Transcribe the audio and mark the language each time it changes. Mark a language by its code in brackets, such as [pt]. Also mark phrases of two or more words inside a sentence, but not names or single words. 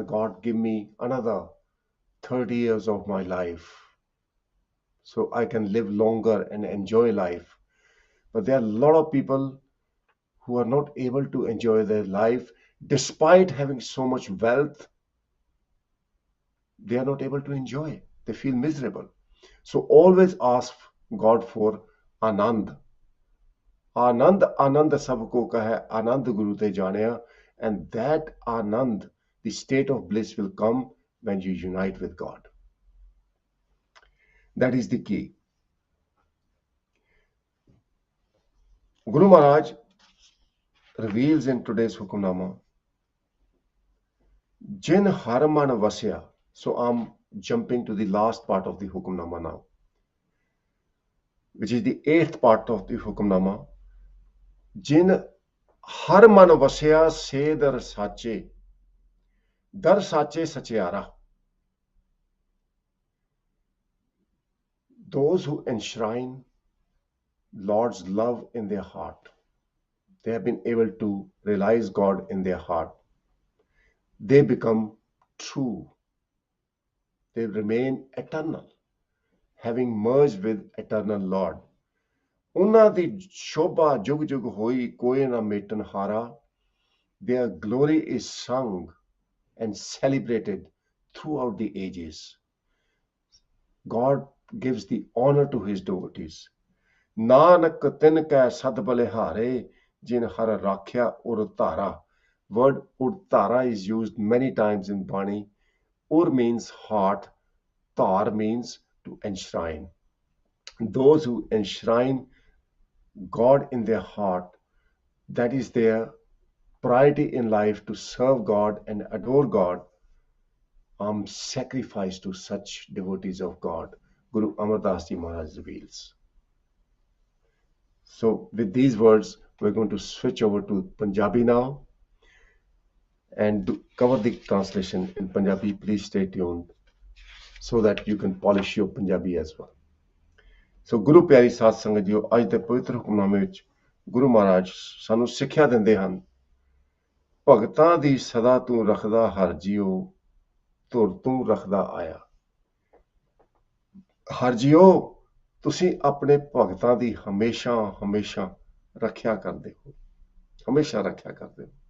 [en] God, give me another 30 years of my life so I can live longer and enjoy life. But there are a lot of people who are not able to enjoy their life despite having so much wealth. They are not able to enjoy. They feel miserable. So always ask God for Anand. [pa] ਅਨੰਦ, ਅਨੰਦ ਸਭਕੋ ਕਾ ਹੈ, ਅਨੰਦ ਗੁਰੂ ਤੇ ਜਾਣਿਆ, [en] and that Anand, the state of bliss, will come when you unite with God. That is the key. Guru Maharaj reveals in today's Hukamnama, [pa] ਜਿਨ ਹਰਮਨ ਵਸਿਆ. [en] So I'm jumping to the last part of the Hukamnama now, which is the 8th part of the Hukamnama. [pa] ਜਿਨ ਹਰਮਨ ਵਸਿਆ ਸੇ ਦਰ ਸਾਚੇ ਸਚਿਆਰਾ. [en] Those who enshrine Lord's love in their heart, they have been able to realize God in their heart. They become true. They remain eternal, having merged with eternal Lord. [pa] ਉਹਨਾਂ ਦੀ ਸ਼ੋਭਾ ਜੁਗ ਜੁਗ ਹੋਈ ਕੋਈ ਨਾ ਮੇਟਨ ਹਾਰਾ. [en] Their glory is sung and celebrated throughout the ages. God gives the honor to his devotees. [pa] Nanak tin kੈ ਸਦ ਬਲਿਹਾਰੇ ਜਿਨ ਹਰ ਰਾਖਿਆ ਉਰ ਧਾਰਾ. [en] Word urdhara is used many times in Bani. Ur means heart, tar means to enshrine. Those who enshrine God in their heart, that is their priority in life, to serve God and adore God, sacrifice to such devotees of God, Guru Amar Das Ji Maharaj reveals. So with these words, we're going to switch over to Punjabi now and cover the translation in Punjabi. Please stay tuned so that you can polish your Punjabi as well. [pa] So Guru ਪਿਆਰੀ ਸਾਧ ਸੰਗਤ ਜੀਓ, ਅੱਜ ਦੇ ਪਵਿੱਤਰ ਹੁਕਮਨਾਮੇ ਵਿੱਚ ਗੁਰੂ ਮਹਾਰਾਜ ਸਾਨੂੰ ਸਿੱਖਿਆ ਦਿੰਦੇ ਹਨ, ਭਗਤਾਂ ਦੀ ਸਦਾ ਤੂੰ ਰੱਖਦਾ ਹਰ ਜੀਓ, ਧੁਰ ਤੂੰ ਰੱਖਦਾ ਆਇਆ. ਹਰ ਜੀਓ, ਤੁਸੀਂ ਆਪਣੇ ਭਗਤਾਂ ਦੀ ਹਮੇਸ਼ਾ ਹਮੇਸ਼ਾ ਰੱਖਿਆ ਕਰਦੇ ਹੋ, ਹਮੇਸ਼ਾ ਰੱਖਿਆ ਕਰਦੇ ਹੋ.